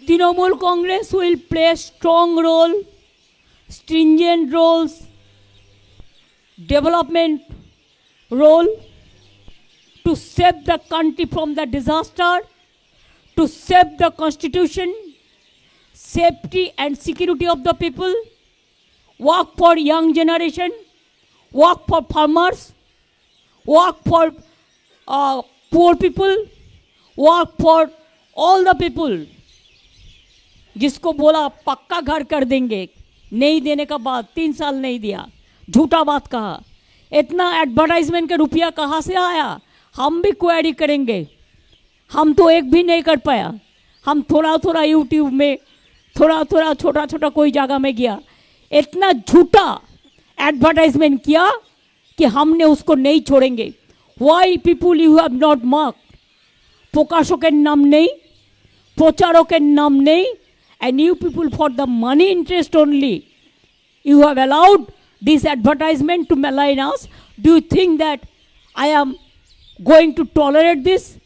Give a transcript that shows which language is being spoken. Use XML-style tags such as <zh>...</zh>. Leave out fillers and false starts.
<en>Trinamool Congress will play a strong role, stringent roles, development role, to save the country from the disaster, to save the constitution, safety and security of the people, work for young generation, work for farmers, work for poor people, work for all the people.</en> <hi>जिसको बोला पक्का घर कर देंगे, नहीं देने का बाद 3 साल नहीं दिया, झूठा बात कहा। इतना एडवर्टाइजमेंट का रुपया कहाँ से आया? हम भी क्वेरी करेंगे। हम तो एक भी नहीं कर पाया, हम थोड़ा थोड़ा यूट्यूब में, थोड़ा थोड़ा छोटा छोटा कोई जगह में गया, इतना झूठा एडवर्टाइजमेंट किया कि हमने उसको नहीं छोड़ेंगे।</hi> <en>Why people you have not mark?</en> <bn>প্রকাশকের নাম নেই, প্রচারকের নাম নেই,</bn> <en>and you people for the money interest only, you have allowed this advertisement to malign us. Do you think that I am going to tolerate this?</en>